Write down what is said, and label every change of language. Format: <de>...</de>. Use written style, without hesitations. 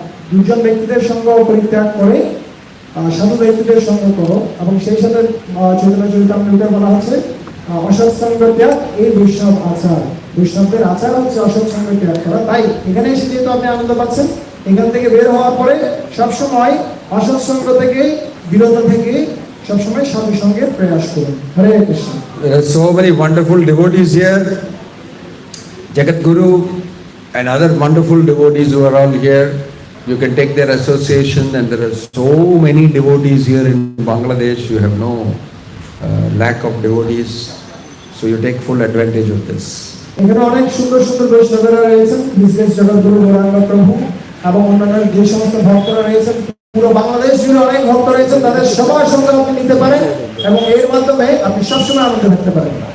<bn>দুজন ব্যক্তিদের সঙ্গ পরিত্যাগ করে সাধু ব্যক্তিদের সঙ্গ করো, এবং সেই সাথে চৈতন্য চরিতামৃতে বলা হচ্ছে অসৎসঙ্গ ত্যাগ এই বৈষ্ণব আচার। বৈষ্ণবদের আচার হচ্ছে অসৎসঙ্গ ত্যাগ করা। তাই এখানে এসে যেহেতু আপনি আনন্দ পাচ্ছেন, এখান থেকে বের হওয়ার পরে সবসময় অসৎসঙ্গ থেকে বিরত থেকে সবসময় সাধু সঙ্গের প্রয়াস করুন। হরে Krishna.</bn> <en>There are so many wonderful devotees here. Jagat Guru and other wonderful devotees who are all here. You can take their association, and there are so many devotees here in Bangladesh. You have no lack of devotees, so you take full advantage of this.</en> <bn>এখানে অনেক সুন্দর সুন্দর বৈষ্ণবরা রয়েছেন, বিশেষ জগৎগুরু গৌরাঙ্গ প্রভু এবং অন্যান্য যে সমস্ত ভক্তরা রয়েছেন, পুরো বাংলাদেশ জুড়ে অনেক ভক্ত রয়েছেন। তাদের সবার সঙ্গে আপনি নিতে পারেন এবং এর মাধ্যমে আপনি সবসময় আনন্দ থাকতে পারেন।</bn>